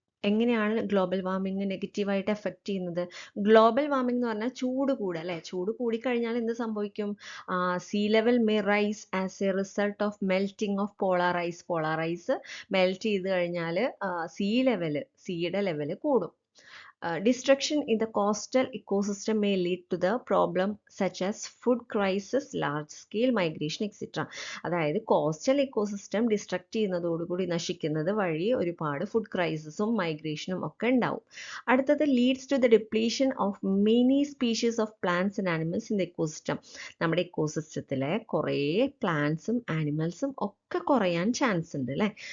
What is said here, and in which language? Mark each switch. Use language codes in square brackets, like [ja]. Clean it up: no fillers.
[ml] എങ്ങനെയാണ് global warming നെഗറ്റീവായിട്ട് effect ചെയ്യുന്നത്? ഗ്ലോബൽ വാർമിംഗ് എന്ന് പറഞ്ഞാൽ ചൂട് കൂടുക അല്ലേ? ചൂട് കൂടിക്കഴിഞ്ഞാൽ എന്ത് സംഭവിക്കും? [en] Sea level may rise as a result of melting of polar ice. [ml] Polar ice melt ചെയ്ത് കഴിഞ്ഞാൽ സീയുടെ ലെവല് കൂടും. [en] Destruction in the coastal ecosystem may lead to the problem such as food crisis, large scale migration, etc. [ml] അതായത് coastal ecosystem distract ചെയ്യുന്നതോടുകൂടി നശിക്കുന്നത് വഴി ഒരുപാട് food ക്രൈസിസും മൈഗ്രേഷനും ഒക്കെ ഉണ്ടാവും. അടുത്തത് [en] Leads to the depletion of many species of plants and animals in the ecosystem. [ml] നമ്മുടെ ഇക്കോസിസ്റ്റത്തിലെ കുറേ പ്ലാന്റ്സും ആനിമൽസും ഒക്കെ കുറയാൻ ചാൻസ് ഉണ്ട് അല്ലേ?